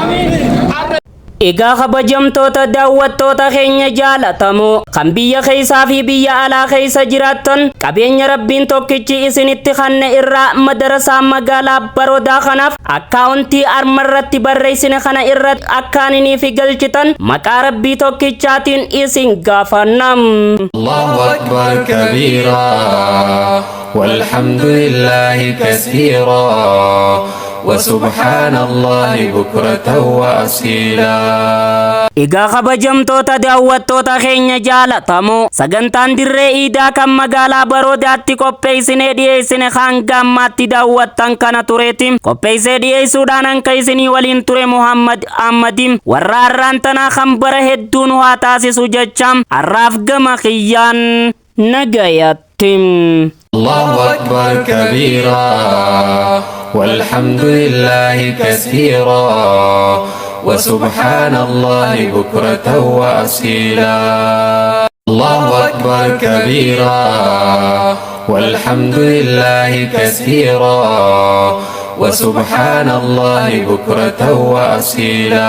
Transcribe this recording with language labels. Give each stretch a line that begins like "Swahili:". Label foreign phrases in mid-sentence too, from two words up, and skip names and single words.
Oromo: Egaa kabajamtoota daawwattoota keenya jaalatamoo kan biyya keessaa fi biyya alaa keessa jiraattan qabeenya rabbiin tokkichi isinitti kenne irraa madarasaa magaalaa Baroodaa kanaaf akkaawuntii armarratti barreessine kana irratti akkaaniniif galchitan maqaa rabbii tokkichaatiin isin gaafannam.
Arabic: الله أكبر كبيرا والحمد لله كثيرا وسبحان الله بكرة وأصيلا.
Oromo: Egaa kabajamtoota daawwattoota keenya jaalatamoo sagantaan dirree iidaa kan magaalaa Baroodaatti qopheessinee dhiyeessine kan gammaatti daawwattan kana tureetiin qopheessee dhiyeessuudhaan anka isinii waliin ture Muhammad Ahmadiin warra har'aan tanaa kan bara hedduun haa taasisu jechaan har'aaf gama kiyyaan nagayattim.
Arabic: الله أكبر كبيرا والحمد لله كثيرا وسبحان الله بكرة وأصيلا. الله أكبر كبيرا والحمد لله كثيرا وسبحان الله بكرة وأصيلا.